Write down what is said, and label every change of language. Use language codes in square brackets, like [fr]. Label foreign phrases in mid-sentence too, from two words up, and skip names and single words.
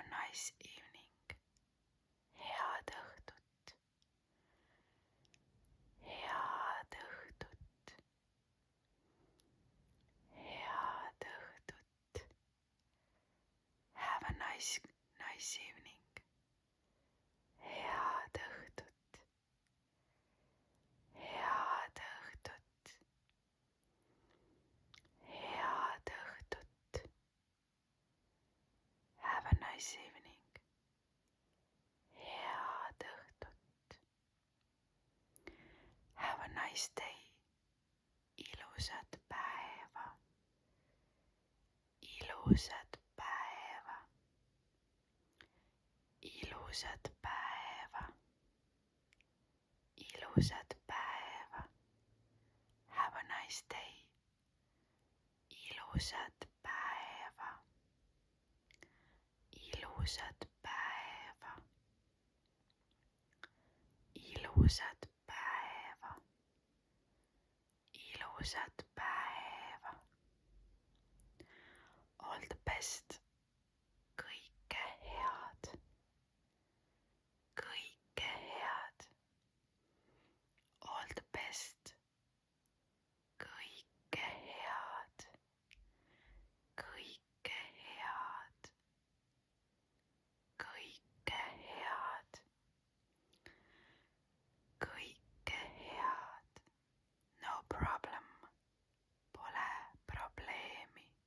[en] nice evening. [et] Head õhtut. Head õhtut. Head õhtut. [en] Have a nice evening. [et] Head õhtut. Head õhtut. Head õhtut. [en] Have a nice evening. [et] Head õhtut. [en] Have a nice day. [et] Ilusat päeva. Ilusat päeva. Ilusat päeva. Ilusat päeva. [en] Have a nice day. [et] Ilusat päeva. Ilusat päeva. Ilusat päeva. Ilusat päeva. [en] All the best. [et] Kõike head. Kõike head. [en] All the best. [et] Kõike head. Kõike head. Kõike head. Kõike head. [en] No problem. [et] Pole probleemi.